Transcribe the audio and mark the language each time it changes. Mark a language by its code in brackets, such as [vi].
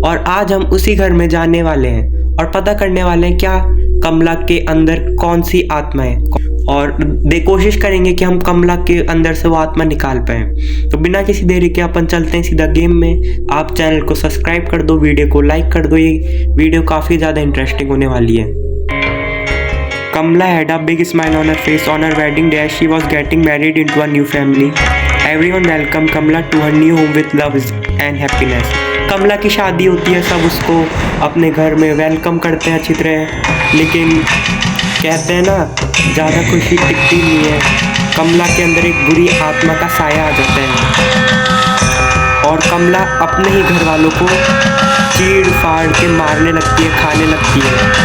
[hi] और आज हम उसी घर में जाने वाले हैं और पता करने वाले हैं क्या कमला के अंदर कौन सी आत्मा है, और कोशिश करेंगे कि हम कमला के अंदर से वो आत्मा निकाल पाए। तो बिना किसी देरी के अपन चलते हैं सीधा गेम में। आप चैनल को सब्सक्राइब कर दो, वीडियो को लाइक कर दो, ये वीडियो काफ़ी ज़्यादा इंटरेस्टिंग होने वाली है। [en] Kamla had a big smile on her face on her wedding day as she was getting married into a new family. Everyone welcomed Kamla to her new home with love and happiness. [hi] कमला की शादी होती है, सब उसको अपने घर में welcome करते हैं अच्छी तरह, लेकिन कहते हैं ना, ज़्यादा खुशी टिकती नहीं है। कमला के अंदर एक बुरी आत्मा का साया आ जाता है और कमला अपने ही घर वालों को चीड़ फाड़ के मारने लगती है, खाने लगती है।